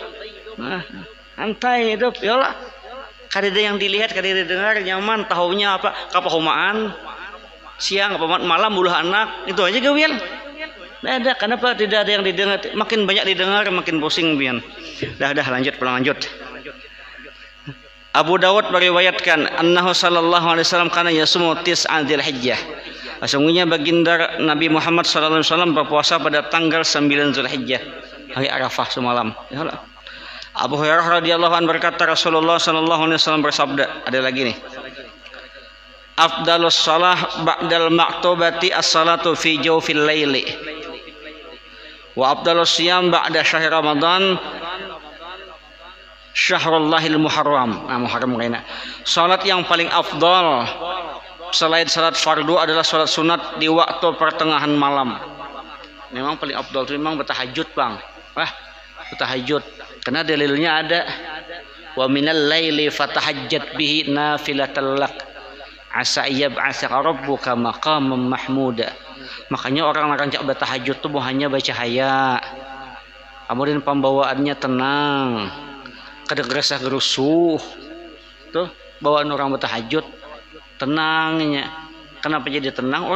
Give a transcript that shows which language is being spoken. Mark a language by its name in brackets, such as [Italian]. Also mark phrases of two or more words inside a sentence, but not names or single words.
[Indonesian] Nah, santai hidup ya lah. [Banjar] Kadida yang dilihat, kadida dengar nyaman, tahunya apa? Kapahumaan. Siang apa malam buluh anak itu aja gawian. [Indonesian] Nah, ada kenapa tidak ada yang didengar? Makin banyak didengar makin pusing pian. Dah lanjut. [Arabic] Abu Dawud meriwayatkan أنه صلى الله عليه وسلم كان يصوم تسع ذي الحجة. [Indonesian] Sesungguhnya baginda Nabi Muhammad [Arabic] sallallahu alaihi wasallam [Indonesian] berpuasa pada tanggal 9 Dzulhijjah, hari Arafah semalam. Ya Allah. Abu Hurairah [Arabic] radhiyallahu anhu [Indonesian] berkata [Arabic] Rasulullah sallallahu alaihi wasallam [Indonesian] bersabda, ada lagi nih. [Arabic] أفضل الصلاة بعد المكتوبة الصلاة في جوف الليل. وأفضل الصيام بعد شهر رمضان شهر الله المحرم. [Indonesian] Muharram kayaknya. Salat yang paling afdal selain salat fardu adalah salat sunat di waktu pertengahan malam. Memang paling afdal itu memang bertahajud, Bang. Bertahajud. Karena dalilnya ada [Arabic] ومن الليل فتهجد به نافلة لك. عسى يبعثك ربك مقاما محمودا. [Indonesian] Makanya orang rancak bertahajud tuh hanya baca haya. Kemudian pembawaannya tenang. Kada gerasa gerusuh. Tuh bawaan orang bertahajud tenangnya. Kenapa jadi tenang?